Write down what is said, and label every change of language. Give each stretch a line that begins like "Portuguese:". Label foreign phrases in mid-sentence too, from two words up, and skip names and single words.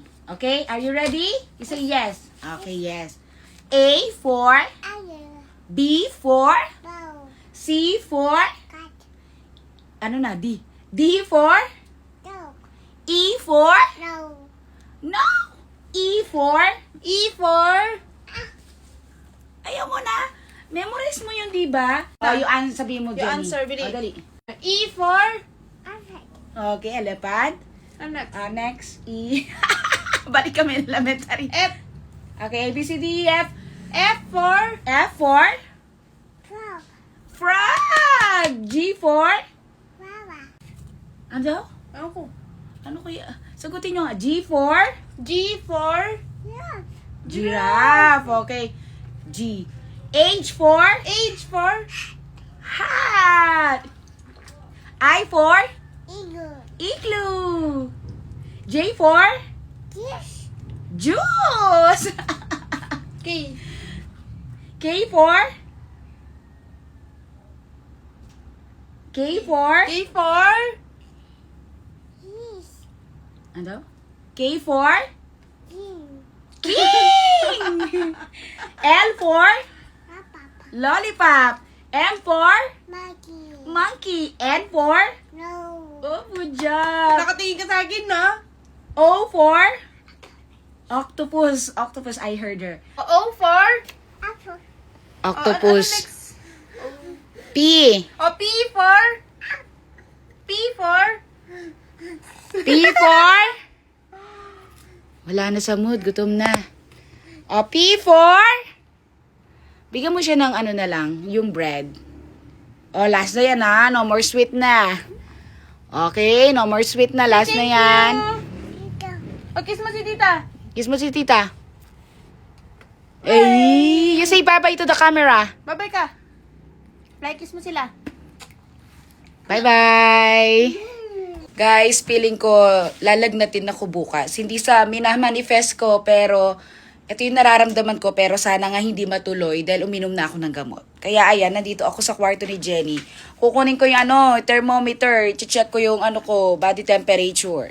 English: Okay? Are you ready? You say yes. Okay, yes. A for B for C for
Filipino: ano na?
English: D. D for E for no. E for
Filipino: ayaw mo na. Memorize mo yun, di ba? Sabihin mo,
English: You Jenny. answer, Billy.
Filipino: Dali.
English: E for Okay, elephant.
Filipino: anak. Next, E. Balik kami elementary.
English: F. Okay, A, B, C, D, E, F. F for F for frog. G for
Filipino: ano daw? ano ko? Ano kaya? Sagutin nyo nga.
English: G for G for giraffe. Okay. G. H for H for hat. I for igloo. J for juice. K. K for K for K for
Filipino: ano daw?
English: K for king. L for lollipop. M for monkey. N for oh, good job.
Filipino: Nakatingin ka sa akin, na?
English: O for octopus. Octopus, I heard her. O for Octopus.
Filipino: Ano next?
English: P. O P for P for
Filipino: wala na sa mood, gutom na. O,
English: P for
Filipino: bigyan mo siya ng ano na lang, yung bread. O, last na yan ha.
English: No more
Filipino: sweet na.
English: Okay, no more sweet na. Last na yan.
Filipino: O kiss mo si tita. Kiss mo si tita.
English: Eh, you say bye-bye to the camera.
Filipino: Bye-bye ka. Like kiss mo sila.
English: Bye-bye!
Filipino: Guys, feeling ko lalagnatin ako bukas. Hindi sa minamanifest ko, pero ito yung nararamdaman ko, pero sana nga hindi matuloy dahil uminom na ako ng gamot. Kaya ayan, nandito ako sa kwarto ni Jenny. Kukunin ko yung thermometer, check ko yung body temperature.